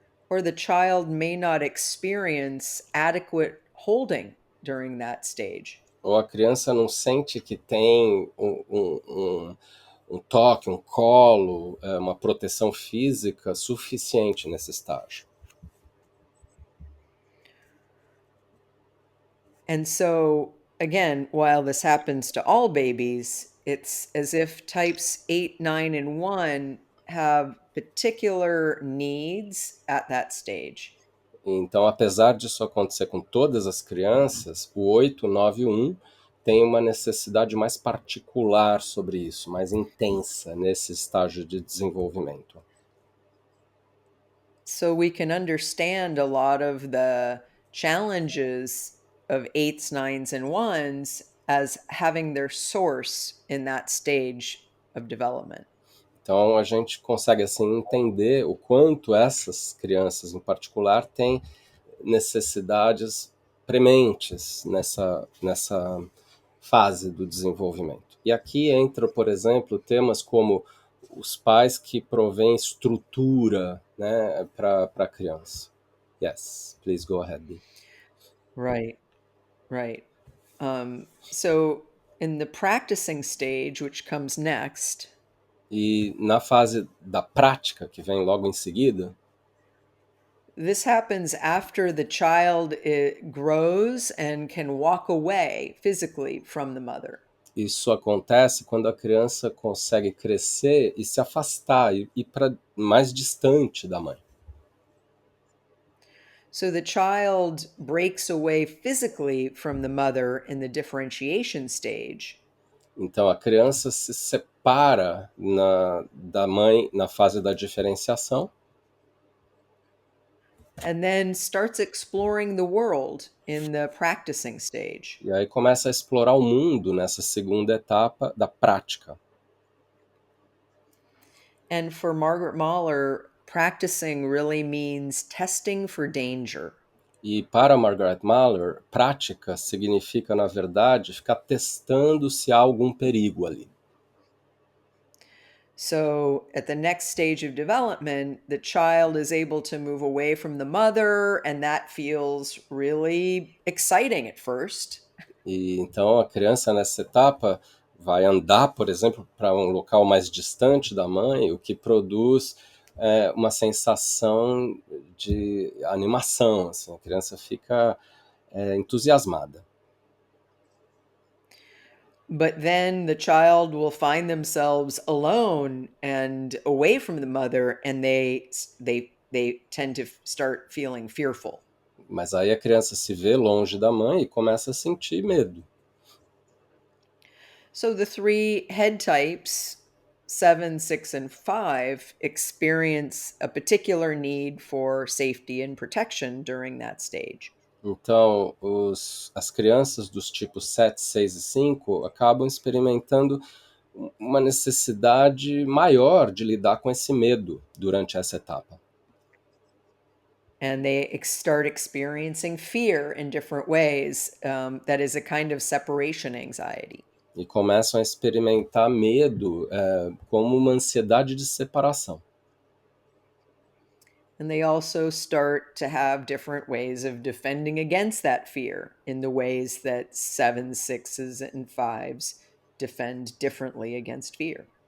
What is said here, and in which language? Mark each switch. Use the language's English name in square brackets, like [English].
[English] Or the child may not experience adequate holding during that stage. [Portuguese] Ou a criança não sente que tem um toque, um colo, uma proteção física suficiente nesse estágio. [English] And so, again, while this happens to all babies, it's as if types 8, 9, and 1 have particular needs at that stage. [Portuguese] Então, apesar disso acontecer com todas as crianças, o 8, 9 e 1 tem uma necessidade mais particular sobre isso, mais intensa nesse estágio de desenvolvimento. [English] So we can understand a lot of the challenges of 8s, 9s, and 1s as having their source in that stage of development. [Portuguese] Então, a gente consegue assim entender o quanto essas crianças em particular têm necessidades prementes nessa fase do desenvolvimento. E aqui entra, por exemplo, temas como os pais que provêm estrutura, né, para a criança. [English] Yes, please go ahead, Dee. Right, right. So in the practicing stage, which comes next, [Portuguese] E na fase da prática, que vem logo em seguida, [English] this happens after the child grows and can walk away physically from the mother. [Portuguese] isso acontece quando a criança consegue crescer e se afastar, e ir para mais distante da mãe. [English] So the child breaks away physically from the mother in the differentiation stage. [Portuguese] Então a criança se separa da mãe na fase da diferenciação. [English] And then starts exploring the world in the practicing stage. [Portuguese] E aí começa a explorar o mundo nessa segunda etapa da prática. [English] And for Margaret Mahler, practicing really means testing for danger. [Portuguese] E para Margaret Mahler, prática significa, na verdade, ficar testando se há algum perigo ali. [English] So at the next stage of development, the child is able to move away from the mother, and that feels really exciting at first. [Portuguese] E então a criança nessa etapa vai andar, por exemplo, para um local mais distante da mãe, o que produz uma sensação de animação. Assim, a criança fica entusiasmada. [English] But then the child will find themselves alone and away from the mother, and they tend to start feeling fearful. [Portuguese] Mas aí a criança se vê longe da mãe e começa a sentir medo. [English] So the three head types, 7, 6, and 5, experience a particular need for safety and protection during that stage. [Portuguese] Então, as crianças dos tipos 7, 6 e 5 acabam experimentando uma necessidade maior de lidar com esse medo durante essa etapa. [English] And they start experiencing fear in different ways. That is a kind of separation anxiety. [Portuguese] E começam a experimentar medo como uma ansiedade de separação. [English] And they also start to have different ways of defending against that fear in the ways that 7s, 6s, and 5s defend differently against fear.